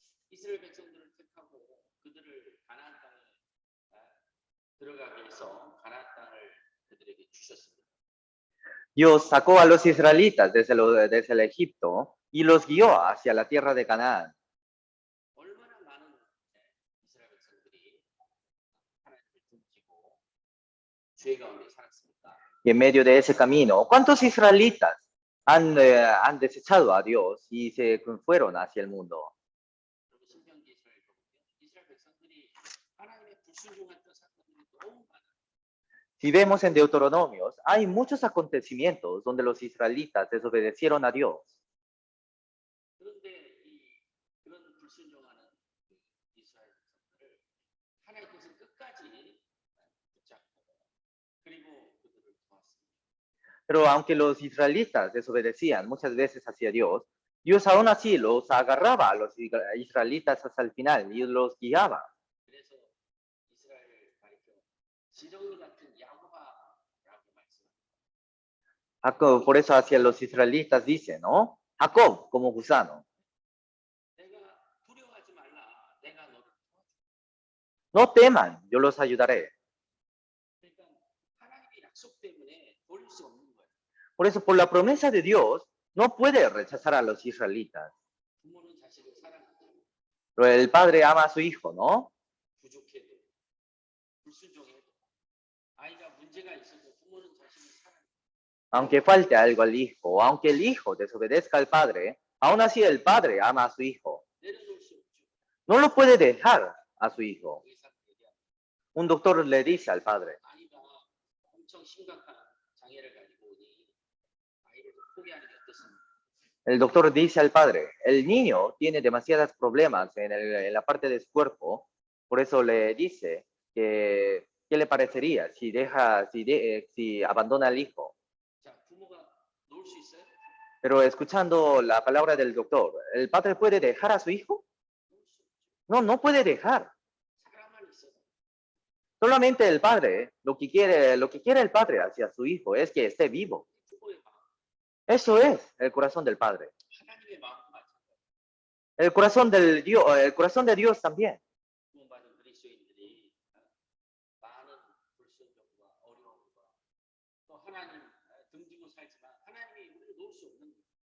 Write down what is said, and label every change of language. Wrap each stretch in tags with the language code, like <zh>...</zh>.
<ko>이스라엘 백성들을 택하고 그들을 가나안 땅에 들어가게 해서 가나안 땅을 그들에게 주셨습니다.</ko> <es>Dios sacó a los israelitas desde el Egipto y los guió hacia la tierra de Canaán.</es> <ko>얼마나 많은 이스라엘 백성들이 하나님을 등지고 죄 가운데 살았습니까?</ko> <es>Y en medio de ese camino, ¿cuántos israelitas han desechado a Dios y se fueron hacia el mundo?</es> <ko>그리고 신명기 이스라엘 보면 이스라엘 백성들이 하나님의 불순종했던 사건들이 너무 많아요.</ko> <es>Si vemos en Deuteronomios, hay muchos acontecimientos donde los israelitas desobedecieron a Dios.</es> <ko>그런데 그런 불순종하는 이스라엘 백성들을 하나님께서 끝까지 붙잡고 그리고 그들을 도왔습니다.</ko> <es>Pero aunque los israelitas desobedecían muchas veces hacia Dios, Dios aún así los agarraba a los israelitas hasta el final y los guiaba.</es> <ko>그래서 이스라엘을 가리켜 지렁이 같은 야곱아라고 말씀합니다.</ko> <es>Por eso hacia los israelitas dice, ¿no? Jacob como gusano.</es> <ko>내가 두려워하지 말라. 내가 너를 도와줄게.</ko> <es>no teman, yo los ayudaré.</es> <ko>그러니까 하나님의 약속 때문에 돌릴 수 없는 거예요.</ko> <es>Por eso, por la promesa de Dios, no puede rechazar a los israelitas.</es> <ko>부모는 자식을 사랑하죠.</ko> <es>Pero el padre ama a su hijo, ¿no?</es> <ko>부족해도 불순종해도 아이가 문제가 있어도 부모는 자식을 사랑해요.</ko> <es>Aunque falte algo al hijo, o aunque el hijo desobedezca al padre, aún así el padre ama a su hijo.</es> <ko>내려놓을 수 없죠.</ko> <es>No lo puede dejar a su hijo.</es> <ko>의사가 얘기하죠.</ko> <es>Un doctor le dice al padre,</es> <ko>아이가 엄청 심각한 장애를 가지고 오니 아이를 좀 포기하는 게 어떻습니까?</ko> <es>el doctor dice al padre, el niño tiene demasiados problemas en la parte de su cuerpo, por eso le dice que, ¿qué le parecería si abandona al hijo?</es> <ko>자, 부모가 놓을 수 있어요?</ko> <es>Pero escuchando la palabra del doctor, ¿el padre puede dejar a su hijo?</es> <ko>놓을 수 없죠.</ko> <es>No, no puede dejar.</es> <ko>사랑만 있어도</ko> <es>Solamente el padre, lo que quiere el padre hacia su hijo es que esté vivo.</es> <ko>부모의 마음,</ko> <es>Eso es el corazón del padre.</es> <ko>하나님의 마음도 마찬가지예요.</ko> <es>El corazón de Dios también.</es> <ko>구원받은 그리스도인들이 많은 불순종과 어려움과 또 하나님 등지고 살지만 하나님이 우리를 놓을 수 없는 거예요.</ko>